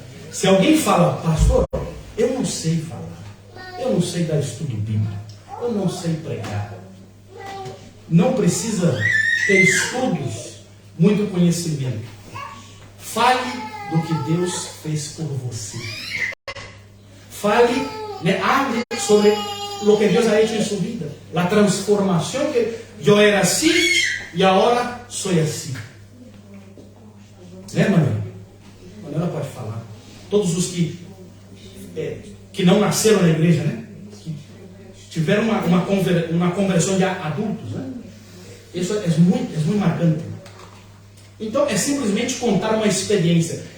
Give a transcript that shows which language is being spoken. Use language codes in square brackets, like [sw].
[pt] Se alguém fala, pastor, eu não sei falar, eu não sei dar estudo bíblico, eu não sei pregar. Não precisa ter estudos, muito conhecimento. Fale do que Deus fez por você. Fale, [es] hable sobre lo que Dios ha hecho en su vida. La transformación que yo era así y ahora soy así. [pt] Né, Manuela? Manuela pode falar. Todos os que não nasceram na igreja, né? Que tiveram uma conversão de adultos, né? Isso é muito marcante. Então, é simplesmente contar uma experiência.